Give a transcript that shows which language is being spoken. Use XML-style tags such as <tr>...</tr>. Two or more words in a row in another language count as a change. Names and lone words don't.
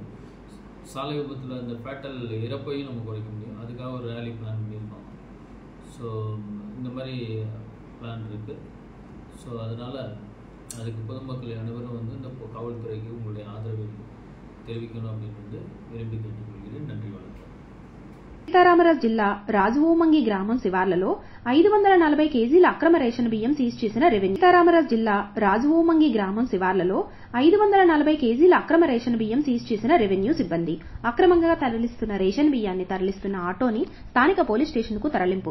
<ta>சாலை விபத்தில் அந்த ஃபேட்டல் இறப்பையும் நம்ம குறைக்க முடியும். அதுக்காக ஒரு</ta> <en>rally plan</en> <ta>பண்ணியிருக்கோம். ஸோ இந்த மாதிரி பிளான் இருக்குது. ஸோ அதனால் அதுக்கு பொதுமக்கள் அனைவரும் வந்து இந்த காவல்துறைக்கு உங்களுடைய ஆதரவை தெரிவிக்கணும் அப்படின்னு வந்து விரும்பி கேட்டுக்கொள்கிறேன். நன்றி, வணக்கம்.</ta> <te>సీతారామరాజు జిల్లా రాజవోమంగి గ్రామం శివార్లలో 540 కేజీల అక్రమ రేషన్ బియ్యం సీజ్ చేసిన రెవెన్యూ. సీతారామరాజు జిల్లా రాజవోమంగి గ్రామం శివార్లలో 540 కేజీల అక్రమ రేషన్ బియ్యం సీజ్ చేసిన రెవెన్యూ సిబ్బంది. అక్రమంగా తరలిస్తున్న రేషన్ బియ్యాన్ని తరలిస్తున్న ఆటోని స్థానిక</te> <en>police station</en> <te>కు తరలింపు.</te>